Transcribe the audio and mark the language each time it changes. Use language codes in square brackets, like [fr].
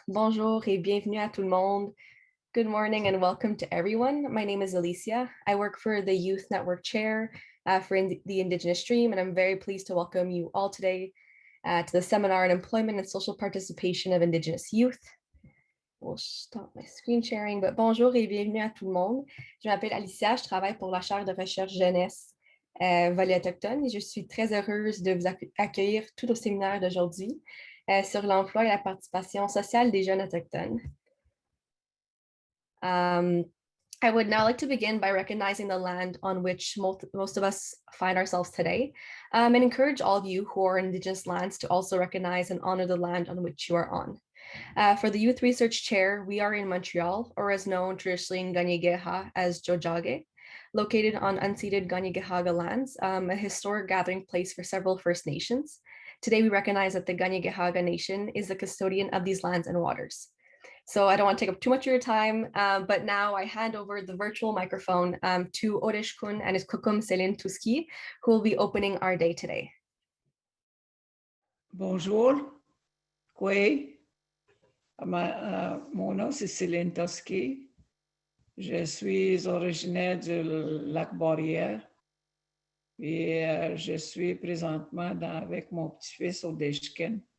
[fr] Bonjour et bienvenue à tout le monde. [en] Good morning and welcome to everyone. My name is Alicia. I work for the Youth Network Chair for the Indigenous Stream, and I'm very pleased to welcome you all today to the seminar on employment and social participation of Indigenous youth. We'll stop my screen sharing, but [fr] bonjour et bienvenue à tout le monde. Je m'appelle Alicia, je travaille pour la chaire de recherche jeunesse volet autochtone et je suis très heureuse de vous accueillir tout au séminaire d'aujourd'hui sur l'emploi et la participation sociale des jeunes autochtones. [en] I would now like to begin by recognizing the land on which most of us find ourselves today and encourage all of you who are in Indigenous lands to also recognize and honor the land on which you are on. For the Youth Research Chair, we are in Montreal, or as known traditionally in Kanien'kehá:ka as Tiohtià:ke, located on unceded Kanien'kehá:ka lands, a historic gathering place for several First Nations. Today, we recognize that the Kanien'kehá:ka Nation is the custodian of these lands and waters. So I don't want to take up too much of your time, but now I hand over the virtual microphone to Oreshkun and his Kukum Selin Tuski, who will be opening our day today. [fr] Bonjour, mon nom c'est Céline Toski. Je suis originaire du lac Boréal et je suis présentement avec mon petit-fils Odeshkin.